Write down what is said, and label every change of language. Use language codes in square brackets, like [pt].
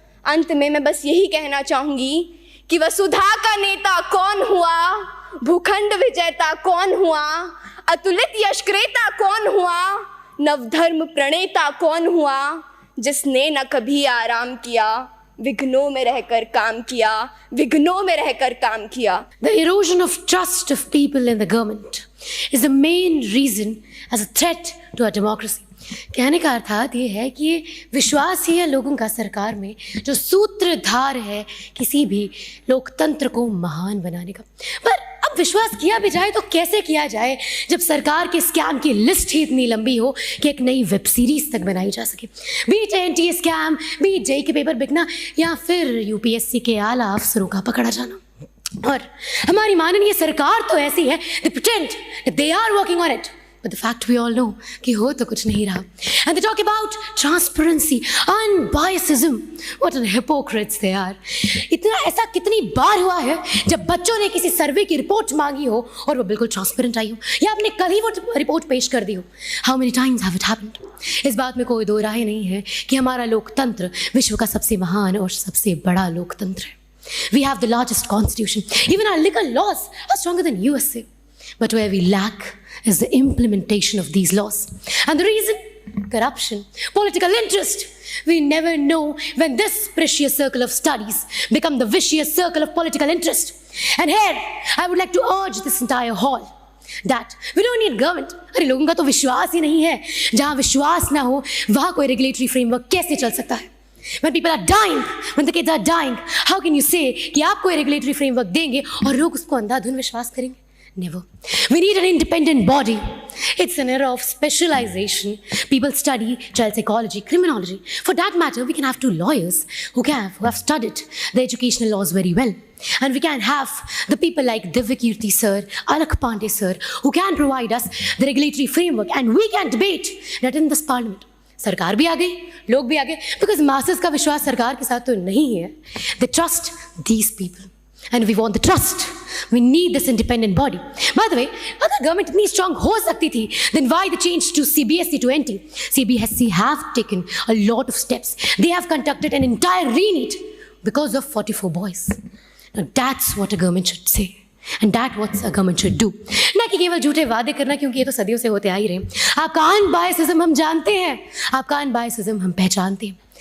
[hi] अंत में मैं बस यही कहना चाहूंगी कि वसुधा का नेता कौन हुआ, भूखंड विजेता कौन हुआ, अतुलित यशक्रेता कौन हुआ, नवधर्म प्रणेता कौन हुआ, जिसने न कभी आराम किया, विघ्नों में रहकर काम किया, विघ्नों में रहकर काम किया। [en] The erosion of trust of people in the government is the main reason as a threat to our democracy. [hi] कहने का अर्थात ये है कि ये विश्वास ही है लोगों का सरकार में जो सूत्रधार है किसी भी लोकतंत्र को महान बनाने का। पर अब विश्वास किया भी जाए तो कैसे किया जाए जब सरकार के स्कैम की लिस्ट ही इतनी लंबी हो कि एक नई वेब सीरीज तक बनाई जा सके। बीच एनटीए स्कैम, बीच जेई के पेपर बिकना, या फिर यूपीएससी के आला अफसरों का पकड़ा जाना। और हमारी माननीय सरकार तो ऐसी है, [en] they pretend that they are working on it, but the fact we all know [hi] कि हो तो कुछ नहीं रहा। [en] And they talk about transparency, unbiasedism. What a hypocrites they are. [hi] इतना ऐसा कितनी बार हुआ है जब बच्चों ने किसी सर्वे की रिपोर्ट मांगी हो और वो बिल्कुल ट्रांसपेरेंट आई हो, या आपने कल ही वो रिपोर्ट पेश कर दी हो। [en] How many times have it happened? [hi] इस बात में कोई दो राय नहीं है कि हमारा लोकतंत्र विश्व का सबसे महान और सबसे बड़ा लोकतंत्र है। [en] We have the largest constitution. Even our legal laws are stronger than USA. But where we lack is the implementation of these laws. And the reason? Corruption, political interest. We never know when this precious circle of studies become the vicious circle of political interest. And here, I would like to urge this entire hall that we don't need government. [hi] अरे लोगों का तो विश्वास ही नहीं है। जहाँ विश्वास ना हो वहाँ कोई रेगुलेटरी फ्रेमवर्क कैसे चल सकता है? [en] When people are dying, when the kids are dying, how can you say [hi] कि आप कोई रेगुलेटरी फ्रेमवर्क देंगे और लोग उसको अंधाधुन विश्वास करेंगे? [en] Never. We need an independent body. It's an era of specialization. People study child psychology, criminology. For that matter, we can have two lawyers who have studied the educational laws very well. And we can have the people like Divyakirti sir, Alak Pandey sir, who can provide us the regulatory framework, and we can debate that in this parliament. [hi] सरकार भी आ गई, लोग भी आ गए, [en] because [hi] masses का विश्वास सरकार के साथ तो नहीं है. [en] They trust these people. And we want the trust. We need this independent body. By the way, [hi] अगर [en] government [hi] इतनी [en] strong [hi] हो सकती थी, [en] then why the change to CBSE to NT? CBSE have taken a lot of steps. They have conducted an entire re-NEET because of 44 boys. Now that's what a government should say. And that's what a government should do. [hi] ना कि केवल झूठे वादे करना, क्योंकि ये तो सदियों से होते आ ही रहे। आपका अनबायसिज्म हम जानते हैं, आपका अनबायसिज्म हम पहचानते हैं।